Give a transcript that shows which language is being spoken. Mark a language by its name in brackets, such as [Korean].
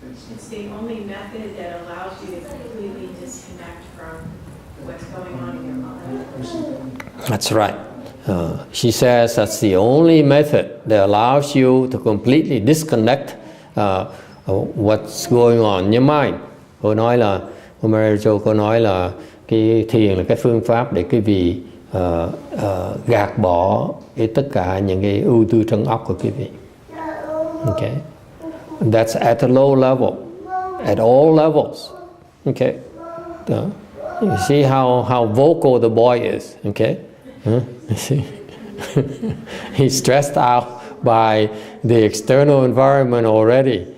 [English] It's the only method that allows you to completely disconnect from what's going on in your mind. That's right. She says that's the only method that allows you to completely disconnect what's going on in your mind. [Vietnamese] Cô nói là, Mary Jo cô nói là cái thiền là cái phương pháp để quý vị gạt bỏ tất cả những cái ưu tư trong óc của quý vị. [English] Okay, that's at a low level, at all levels. Okay, you see how vocal the boy is. Okay, you see, he's stressed out by the external environment already.